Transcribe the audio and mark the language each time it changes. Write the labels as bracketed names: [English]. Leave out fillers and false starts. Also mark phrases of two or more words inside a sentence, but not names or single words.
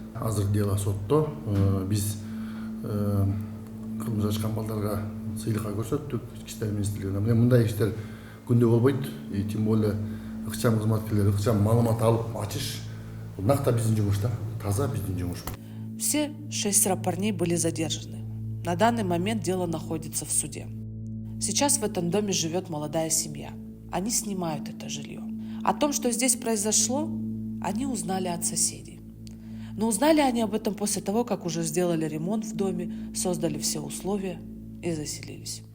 [Kyrgyz] Азыр дело сотто. Биз кылмыш ачкан балдарга сыйлыкка көрсөттүк, Ички иштер министрлигине. Мындай иштер күндө болбойт. [Russian] Тем более [Kyrgyz] ыкчам кызматкерлер ыкчам маалымат алып ачыш бул накта биздин жумуш да, таза биздин жумуш. [Russian] Все 6 парней были задержаны. На данный момент дело находится в суде. Сейчас в этом доме живет молодая семья. Они снимают это жилье. О том, что здесь произошло, они узнали от соседей. Но узнали они об этом после того, как уже сделали ремонт в доме, создали все условия и заселились.